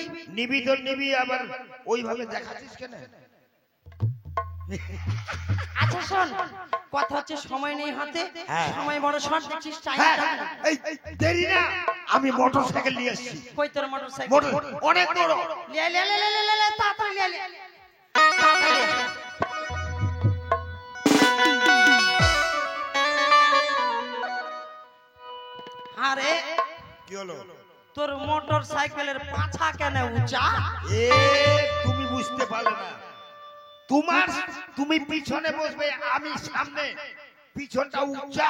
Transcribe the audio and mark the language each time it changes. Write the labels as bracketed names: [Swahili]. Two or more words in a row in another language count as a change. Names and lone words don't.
[Bangla] নিবি তো নিবি, আবার ওইভাবে দেখাচ্ছিস কেন? আচ্ছা শোন, কথা হচ্ছে সময় নেই হাতে, হ্যাঁ। সময় বড় শর্ট দেখছিস, টাইম হ্যাঁ, এই দেরি না, আমি মোটরসাইকেল নিয়ে এসেছি। কই তোর মোটরসাইকেল? মোটর অনেক বড়। লে লে লে লে লে লে, তাড়াতাড়ি লে লে। তাড়াতাড়ি লে। আরে কি হলো? তোর মোটরসাইকেলের পাছা কেন উঁচা? এ তুমি বুঝতে পারলে না। তুমি পিছনে বসবে, আমি সামনে, পিছনটা উঁচা।